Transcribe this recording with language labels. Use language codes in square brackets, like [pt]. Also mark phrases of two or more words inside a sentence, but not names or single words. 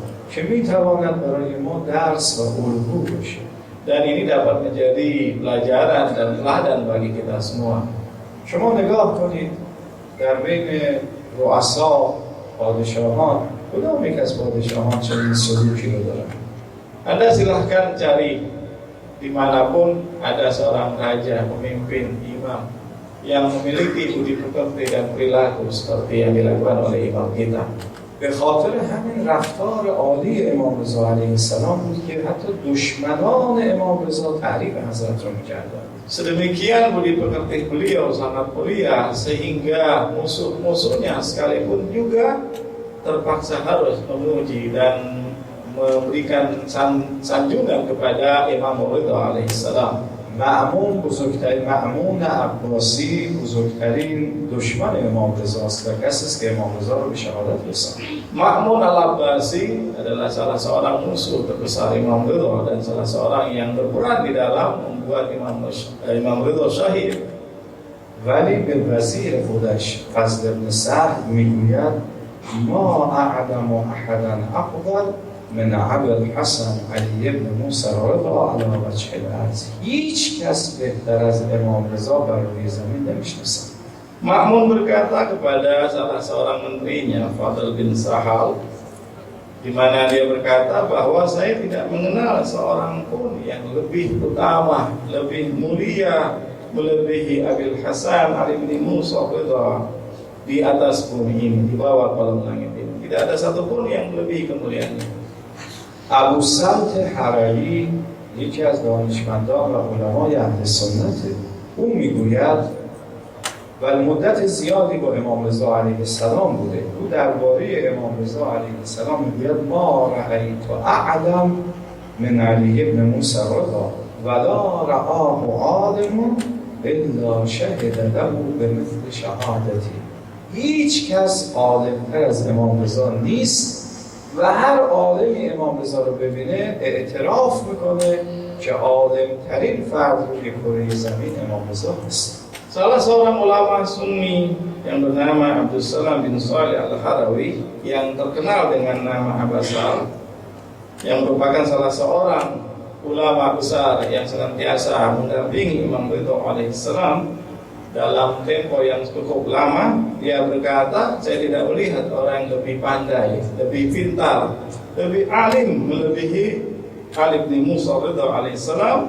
[fa] که میتواند برای ما درس و الگو باشه. [id] Dan ini dapat menjadi pelajaran dan teladan bagi kita semua. [fa] شما نگاه کنید در بین رؤسا، پادشاهان، کدام یک از پادشاهان چنین سلوکی رو دارن؟ [id] Anda silahkan cari dimanapun ada seorang raja, pemimpin, imam yang memiliki budi pekerti dan perilaku seperti yang dilakukan oleh imam kita. [fa] به خاطر همین رفتار عالی امام رضا [ar] علیه السلام [fa] بود که حتی دشمنان امام رضا تعریف حضرت رو می‌کردند. [id] Sedemikian budi pekerti beliau sangat mulia sehingga musuh-musuhnya sekalipun juga terpaksa harus memuji dan memberikan sanjungan kepada Imam Ridha alaihissalam. [fa] مأمون بزرگترین مأمون عباسی بزرگترین دشمن امام رضا است و کسی است که امام رضا رو به شهادت رساند. [id] Ma'mun al-Abbasi adalah salah seorang musuh terbesar Imam Ridha dan salah seorang yang berperan di dalam membuat Imam Ridha syahid. [fa] ولی به وزیر خودش فضل بن سهل میگوید [ar] ما اعلم احدا افضل من ابی الحسن علی بن موسی رضا علی وجه الارض. [fa] هیچ کس بهتر از امام رضا بر روی زمین نمیشناسم. [id] Ma'mun berkata kepada salah seorang menterinya, Fadl bin Sahal, di mana dia berkata bahwa saya tidak mengenal seorang pun yang lebih utama, lebih mulia, melebihi Abil Hasan Ali bin Musa Ridha di atas bumi ini, di bawah kolom langit ini. Tidak ada satupun yang melebihi kemuliaannya. [fa] ابو سلط حرری یکی از دانشمندان و علمای اهل سنته، او میگوید و مدت زیادی با امام رضا [ar] علیه السلام [fa] بوده. او درباره امام رضا [ar] علیه السلام [fa] میگوید [ar] ما رأیت اعلم من علی بن موسی رضا ولا رآه عالم الا شهد له بمثل شهادتی. [fa] هیچ کس عالم‌تر از امام رضا نیست و هر عالمی امام رضا رو ببینه اعتراف میکنه که عالم‌ترین فرد روی کره زمین امام رضا هست. [id] Salah seorang ulama Sunni yang bernama Abdul Salam bin Salih Al-Harawi yang terkenal dengan nama Abasal, yang merupakan salah seorang ulama besar yang senantiasa mendampingi Imam Ridha alaihissalam dalam tempo yang cukup lama, dia berkata, saya tidak melihat orang yang lebih pandai, lebih pintar, lebih alim melebihi Ali bin Musa Ridha alaihissalam.